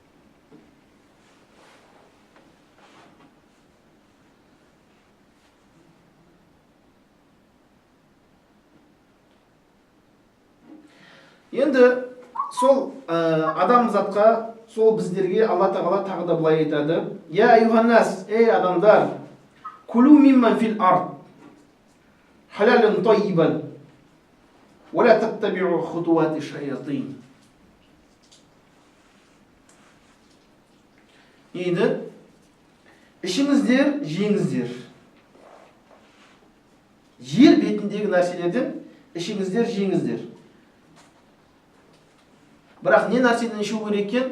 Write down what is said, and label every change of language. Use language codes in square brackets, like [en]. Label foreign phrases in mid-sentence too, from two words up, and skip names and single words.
[kk] Енді сол адамзатқа, сол біздерге Алла Тағала тағы да былай айтады. [ar] يا أيها الناس, [kk] ей адамдар, [ar] كلوا مما في الأرض حلالا طيبا ولا تتبعوا خطوات الشيطان. [kk] Енді, ішіңіздер, жеңіздер. Жер бетіндегі нәрселерден ішіңіздер, жеңіздер. Бірақ не нәрседен ішу керек екен?